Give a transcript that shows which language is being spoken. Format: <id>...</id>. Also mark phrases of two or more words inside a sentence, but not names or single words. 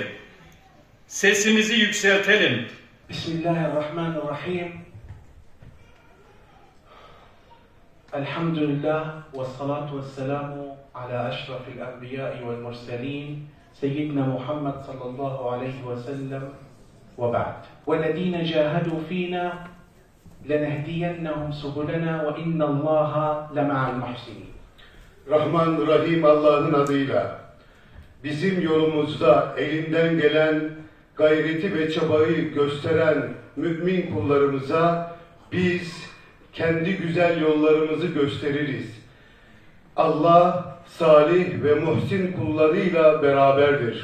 <tr>Sesimizi yükseltelim.</tr> <ar>بسم الله الرحمن الرحيم. الحمد لله والصلاة والسلام على أشرف الأنبياء والمرسلين سيدنا محمد صلى الله عليه وسلم وبعد. وَالَّذ۪ينَ جَاهَدُوا ف۪ينَا لَنَهْدِيَنَّهُمْ سُبُلَنَا وَاِنَّ اللّٰهَ لَمَعَ الْمُحْسِنِينَ.</ar> <tr>Rahman Rahim Allah'ın adıyla bizim yolumuzda elinden gelen gayreti ve çabayı gösteren mümin kullarımıza biz kendi güzel yollarımızı gösteririz. Allah salih ve muhsin kullarıyla beraberdir.</tr>